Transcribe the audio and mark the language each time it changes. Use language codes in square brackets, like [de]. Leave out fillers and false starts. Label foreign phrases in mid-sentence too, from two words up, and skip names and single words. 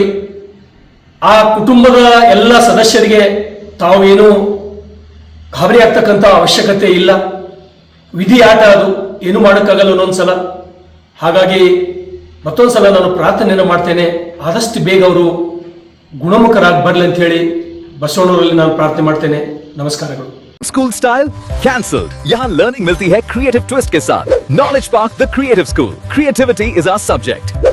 [kn] ಆ ಕುಟುಂಬದ ಎಲ್ಲ ಸದಸ್ಯರಿಗೆ ತಾವೇನು ಗಾಬರಿ ಆಗ್ತಕ್ಕಂಥ ಅವಶ್ಯಕತೆ ಇಲ್ಲ. ವಿಧಿ ಆಟ ಅದು, ಏನು ಮಾಡೋಕ್ಕಾಗಲ್ಲ ಒಂದೊಂದ್ಸಲ. ಹಾಗಾಗಿ ಮತ್ತೊಂದ್ಸಲ ನಾನು ಪ್ರಾರ್ಥನೆಯನ್ನು ಮಾಡ್ತೇನೆ, ಆದಷ್ಟು ಬೇಗ ಅವರು ಗುಣಮುಖರಾಗಿ ಬರಲಿ ಅಂತ ಹೇಳಿ ಬಸವಣ್ಣವರಲ್ಲಿ ನಾನು ಪ್ರಾರ್ಥನೆ ಮಾಡ್ತೇನೆ. ನಮಸ್ಕಾರಗಳು. [en] school style cancelled. [hi] यहाँ लर्निंग मिलती है [en] creative twist [hi] के साथ. नॉलेज पार्क द क्रिएटिव स्कूल. [en] creativity is our subject.